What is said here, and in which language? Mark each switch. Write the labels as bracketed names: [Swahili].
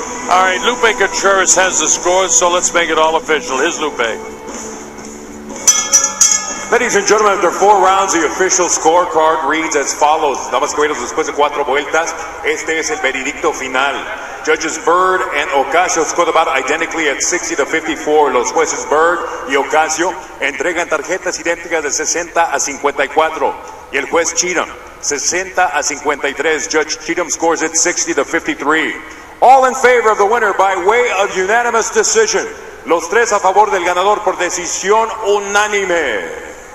[English] All right, Lupe Contreras has the scores, so let's make it all official. Here's Lupe. Ladies and gentlemen, after 4 rounds, the official scorecard reads as follows. [Spanish] Damas y caballeros, después de 4 vueltas, este es el veredicto final. [English] Judges Bird and Ocasio scored about identically at 60-54. [Spanish] Los jueces Bird y Ocasio entregan tarjetas idénticas de 60-54. Y el juez Cheatham, 60-53. [English] Judge Cheatham scores it 60-53. All in favor of the winner by way of unanimous decision. [Spanish] Los tres a favor del ganador por decisión unánime.